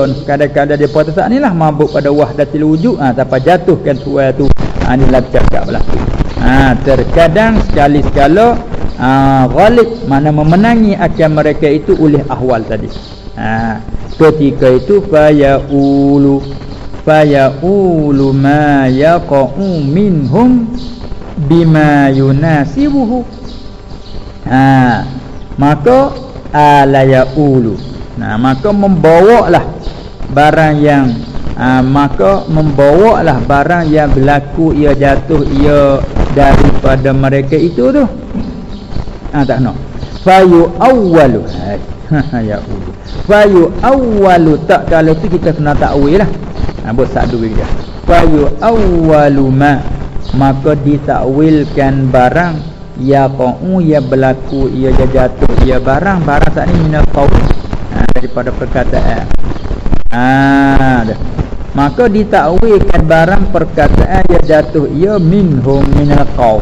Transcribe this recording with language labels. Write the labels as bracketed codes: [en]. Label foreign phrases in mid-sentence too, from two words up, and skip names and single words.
[ms] Kadang-kadang dia pada saat ni lah mabuk pada [ar] wahdatil wujud, [ms] sampai jatuhkan tuai tu. Ni lah cakap belah tu. Terkadang sekali-sekala ghalib, mana memenangi akan mereka itu oleh ahwal tadi. Ketika itu [ar] fayaqulu ma yaqa'u minhum bima yunasibuhu. [ms] Maka la yaqulu, maka membawalah barang yang maka membawalah barang yang berlaku ia jatuh ia daripada mereka itu tu. Tak nak [ar] fayu awwalu ya Allah. Fayu awwalu, [ms] tak kalau tu kita kena takwil lah. Buat satu dia. [ar] Fayu awwalu ma, [ms] maka ditakwilkan barang yaqa'u ia berlaku ia jatuh ia barang saat ni [ar] minal qaul, [ms] daripada perkataan. Maka ditakwilkan barang perkataan ia jatuh ia [ar] minhum minal qaul.